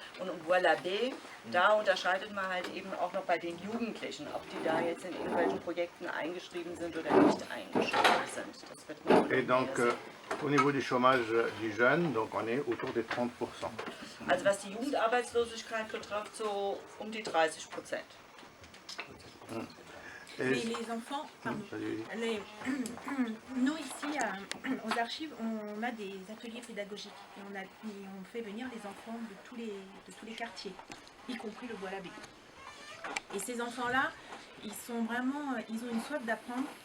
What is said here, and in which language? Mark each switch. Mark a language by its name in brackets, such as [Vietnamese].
[German] Und im Bois-l'Abbé, da unterscheidet man halt eben auch noch bei den Jugendlichen, ob die da jetzt in irgendwelchen Projekten eingeschrieben sind oder nicht eingeschrieben sind. Das wird man [French] Et donc, au niveau du chômage du jeune, donc on est autour des 30%. [German] Also was die Jugendarbeitslosigkeit betrifft, so um die 30%. [French] Mais les enfants, pardon, nous ici aux archives, on a des ateliers pédagogiques et on fait venir les enfants de tous les quartiers, y compris le Bois-l'Abbé. Et ces enfants-là, ils sont vraiment, ils ont une soif d'apprendre.